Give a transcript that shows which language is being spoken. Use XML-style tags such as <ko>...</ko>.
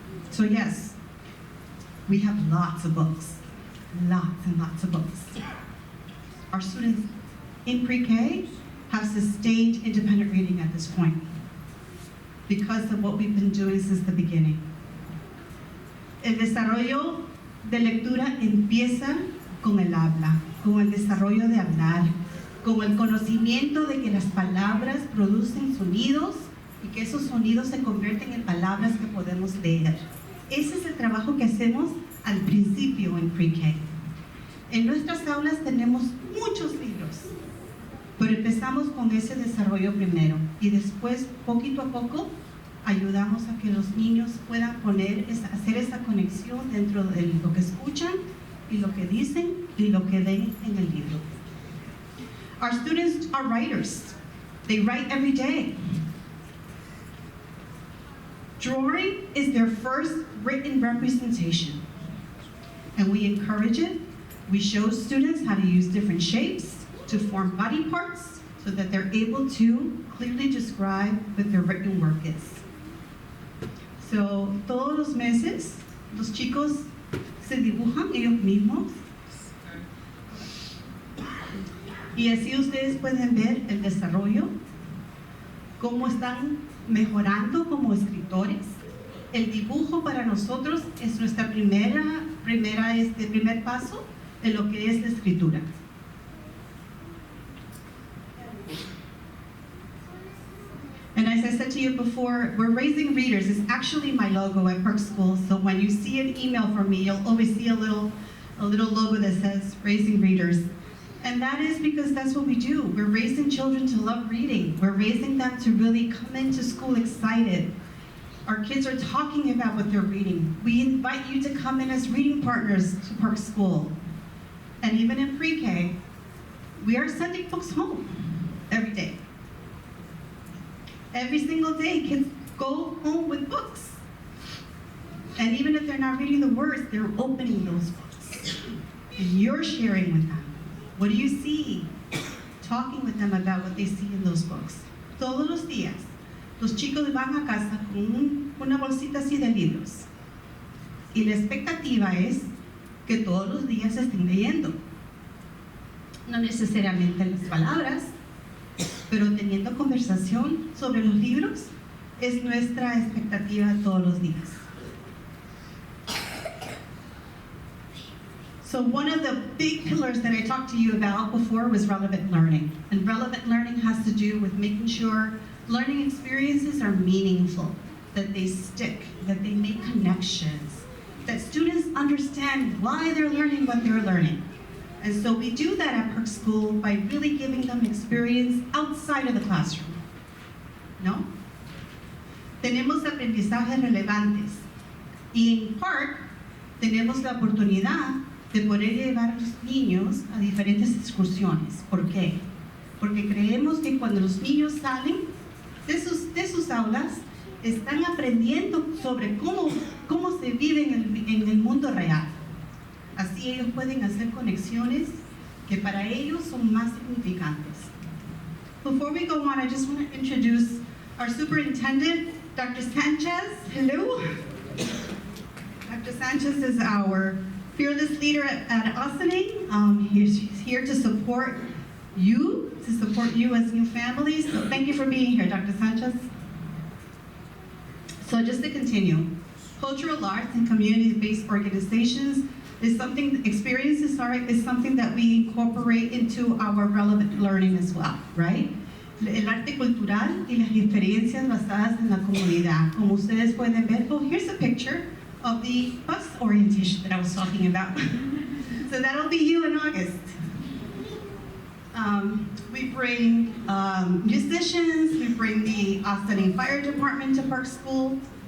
<en>So yes, we have lots of books, lots and lots of books. Our students in pre-K have sustained independent reading at this point because of what we've been doing since the beginning.</en> <es>El desarrollo de lectura empieza con el habla, con el desarrollo de hablar, con el conocimiento de que las palabras producen sonidos y que esos sonidos se convierten en palabras que podemos leer. Ese es el trabajo que hacemos al principio en pre-K. En nuestras aulas tenemos muchos libros, pero empezamos con ese desarrollo primero y después, poquito a poco, ayudamos a que los niños puedan hacer esa conexión dentro de lo que escuchan y lo que dicen y lo que ven en el libro.</es> <en>Our students are writers. They write every day. Drawing is their first written representation, and we encourage it. We show students how to use different shapes to form body parts so that they're able to clearly describe what their written work is.</en> <es>So, todos los meses, los chicos se dibujan ellos mismos. Y así ustedes pueden ver el desarrollo, cómo están mejorando como escritores. El dibujo para nosotros es nuestra primer paso en lo que es la escritura.</es> <en>And as I said to you before, we're raising readers. It's actually my logo at Park School. So when you see an email from me, you'll always see a little logo that says raising readers. And that is because that's what we do. We're raising children to love reading. We're raising them to really come into school excited. Our kids are talking about what they're reading. We invite you to come in as reading partners to Park School. And even in pre-K, we are sending books home every day. Every single day, kids go home with books. And even if they're not reading the words, they're opening those books. And you're sharing with them. What do you see? Talking with them about what they see in those books.</en> <es>Todos los días, los chicos van a casa con una bolsita así de libros. Y la expectativa es que todos los días estén leyendo. No necesariamente las palabras, pero teniendo conversación sobre los libros es nuestra expectativa todos los días.</es> <en>So one of the big pillars that I talked to you about before was relevant learning. And relevant learning has to do with making sure learning experiences are meaningful, that they stick, that they make connections, that students understand why they're learning what they're learning. And so we do that at Park School by really giving them experience outside of the classroom.</en> <es>¿No? Tenemos aprendizajes relevantes. Y en Park tenemos la oportunidad de poder llevar a los niños a diferentes excursiones. ¿Por qué? Porque creemos que cuando los niños salen de sus aulas, están aprendiendo sobre cómo se vive en el mundo real. Así ellos pueden hacer conexiones que para ellos son más significantes.</es> <en>Before we go on, I just want to introduce our superintendent, Dr. Sanchez. Hello. Dr. Sanchez is our fearless leader at Austining. He's here to support you as new families. So thank you for being here, Dr. Sanchez. So just to continue, cultural arts and community-based organizations is something, experiences is something that we incorporate into our relevant learning as well, right?</en> <es>El arte cultural y las experiencias basadas en la comunidad. Como ustedes pueden ver,</es> <en>oh, here's a picture of the bus orientation that I was talking about. So that'll be you in August. We bring musicians, we bring the Austining Fire Department to Park School.</en>